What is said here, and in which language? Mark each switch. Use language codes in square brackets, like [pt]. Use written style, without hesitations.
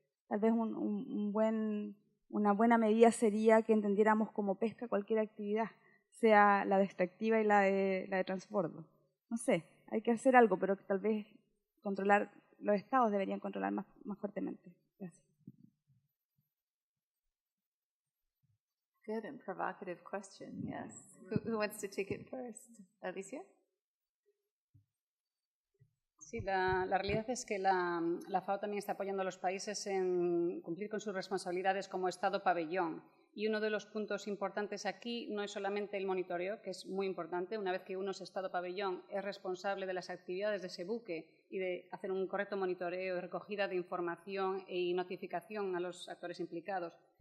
[es] Tal vez una buena medida sería que entendiéramos como pesca cualquier actividad, sea la de extractiva y la de transbordo. No sé, hay que hacer algo, pero tal vez los estados deberían controlar más fuertemente. Gracias. [en] Good and provocative question, yes. Who wants to take it first? Alicia? [es] Sí, la realidad es que la FAO también está apoyando a los países en cumplir con sus responsabilidades como Estado pabellón. Y uno de los puntos importantes aquí no es solamente el monitoreo, que es muy importante. Una vez que uno es Estado pabellón, es responsable de las actividades de ese buque y de hacer un correcto monitoreo y recogida de información y notificación a los actores implicados.